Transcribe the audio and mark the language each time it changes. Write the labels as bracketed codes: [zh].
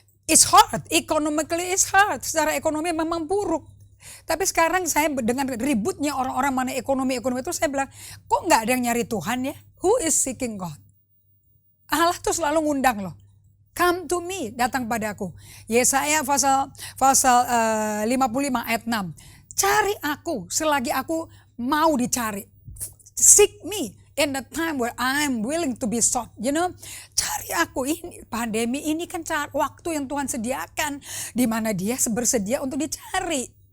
[en] It's hard, economically it's hard. [id] Secara ekonomi memang buruk. Tapi sekarang saya dengan ributnya orang-orang mana ekonomi itu, saya bilang, kok gak ada yang nyari Tuhan ya? [en] Who is seeking God? [id] Allah tuh selalu ngundang loh. [en] Come to me, [id] datang padaku. Yesaya pasal 55 ayat 6. Cari aku selagi aku mau dicari. [en] Seek me in the time where I'm willing to be sought. You know, [id] cari aku. Ini pandemi ini kan waktu yang Tuhan sediakan, di mana Dia bersedia untuk dicari.